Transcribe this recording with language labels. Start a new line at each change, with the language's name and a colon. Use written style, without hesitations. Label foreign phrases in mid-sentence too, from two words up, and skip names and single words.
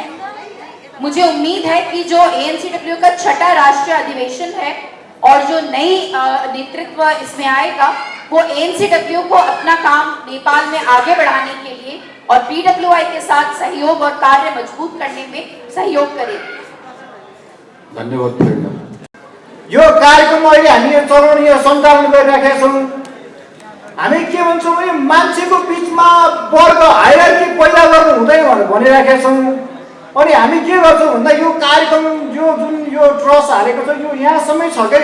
Hindi: मुझे उम्मीद है कि जो ANCW का छठा राष्ट्रीय अधिवेशन है और जो नई नेतृत्व इसमें आएगा, वो ANCW को अपना काम नेपाल में आगे बढ़ाने के लिए और BWI के साथ सहयोग और कार्य मजबूत करने में सहयोग करेगी।
Nepali: धन्यवाद प्रेरणा। यो कार्यक्रम अहिले हामी यो चलाउने यो सञ्चालन गरिराखेका छौँ। हामी के भन्छौँ भने मान्छेको बिचमा वर्ग हायरार्की पैदा गर्नु हुँदैन भनेर भनिराखेका छौँ। अनि हामी के गर्छौँ भन्दा यो कार्यक्रम यो जुन यो ट्रस्ट हालेको छ यो यहाँसम्मै छ क्या।